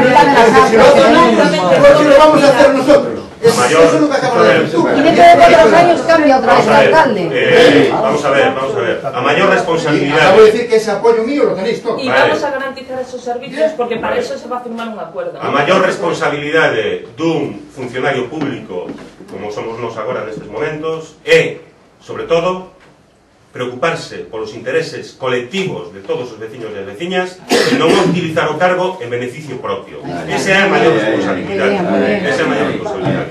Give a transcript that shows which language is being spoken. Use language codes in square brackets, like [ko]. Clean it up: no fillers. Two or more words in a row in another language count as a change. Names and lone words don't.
[es] realidad de la casa. Lo vamos a hacer nosotros. Es mayor... Eso es lo que acabo de decir. Y dentro de 4 años cambia otra vez de alcalde. Vamos a ver. A mayor responsabilidad... Acabo de decir que ese apoyo mío lo tenéis todos. Y vamos a garantizar esos servicios porque para eso se va a firmar un acuerdo. [gl] A maior responsabilidade dun funcionario público como somos nós agora nestes momentos é, sobre todo, preocuparse polos intereses colectivos de todos os veciños e as veciñas e non utilizar o cargo en beneficio propio. Esa é a maior responsabilidade. Esa é a maior responsabilidade.